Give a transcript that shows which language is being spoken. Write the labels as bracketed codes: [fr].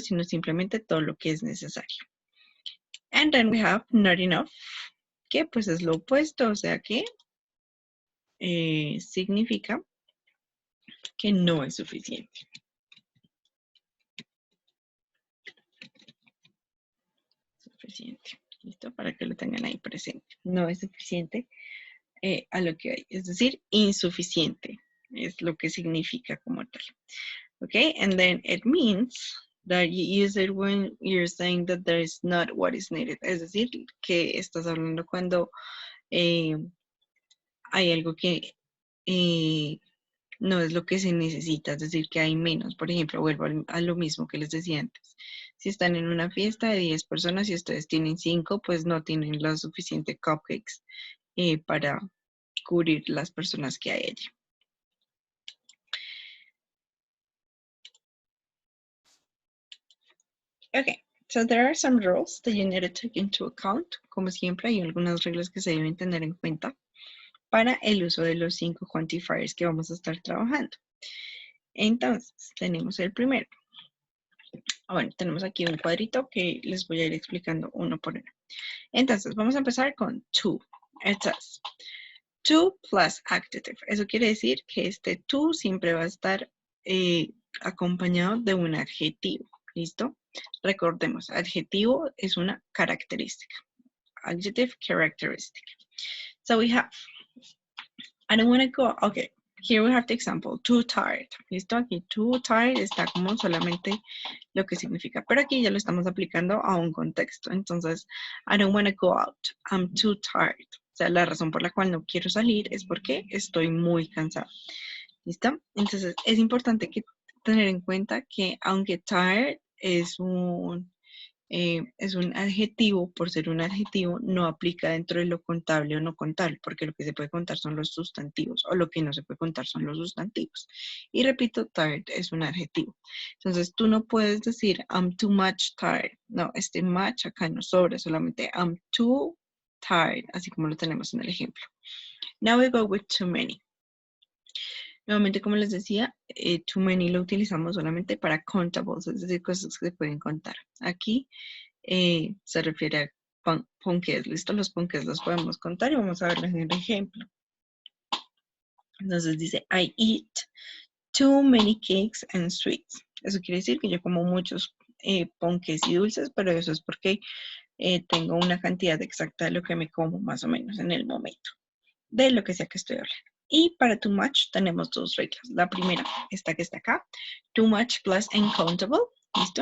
[es] Sino simplemente todo lo que es necesario. [en] And then we have not enough, [es] que pues es lo opuesto, o sea que significa que no es suficiente. Suficiente. ¿Listo? Para que lo tengan ahí presente. No es suficiente a lo que hay. Es decir, insuficiente. Es lo que significa como tal. [en] Okay? And then it means that you use it when you're saying that there is not what is needed. [es] Es decir, que estás hablando cuando hay algo que no es lo que se necesita, es decir, que hay menos. Por ejemplo, vuelvo a lo mismo que les decía antes. Si están en una fiesta de 10 personas y ustedes tienen 5, pues no tienen los suficientes cupcakes para cubrir las personas que hay allí. [en] Okay, so there are some rules that you need to take into account. [es] Como siempre, hay algunas reglas que se deben tener en cuenta para el uso de los 5 quantifiers que vamos a estar trabajando. Entonces, tenemos el primero. Bueno, tenemos aquí un cuadrito que les voy a ir explicando uno por uno. Entonces, vamos a empezar con to. [en] It says, to plus adjective. [es] Eso quiere decir que este to siempre va a estar acompañado de un adjetivo. ¿Listo? Recordemos, adjetivo es una característica. [en] Adjective, characteristic. So we have, I don't want to go, okay. Here we have the example, too tired. [es] ¿Listo? Aquí too tired está como solamente lo que significa. Pero aquí ya lo estamos aplicando a un contexto. [en] Entonces, I don't want to go out. I'm too tired. [es] O sea, la razón por la cual no quiero salir es porque estoy muy cansado. ¿Listo? Entonces, es importante tener en cuenta que aunque tired es un es un adjetivo, por ser un adjetivo, no aplica dentro de lo contable o no contable, porque lo que se puede contar son los sustantivos, o lo que no se puede contar son los sustantivos. Y repito, tired es un adjetivo. Entonces, tú no puedes decir, [en] I'm too much tired. [es] No, este much acá no sobra, solamente [en] I'm too tired, [es] así como lo tenemos en el ejemplo. [en] Now we go with too many. [es] Nuevamente, como les decía, too many lo utilizamos solamente para contables, es decir, cosas que se pueden contar. Aquí se refiere a ponques, ¿listo? Los ponques los podemos contar y vamos a verlos en el ejemplo. Entonces dice, I eat too many cakes and sweets. Eso quiere decir que yo como muchos ponques y dulces, pero eso es porque tengo una cantidad exacta de lo que me como más o menos en el momento, de lo que sea que estoy hablando. Y para too much tenemos dos reglas. La primera, esta que está acá, too much plus uncountable. ¿Listo?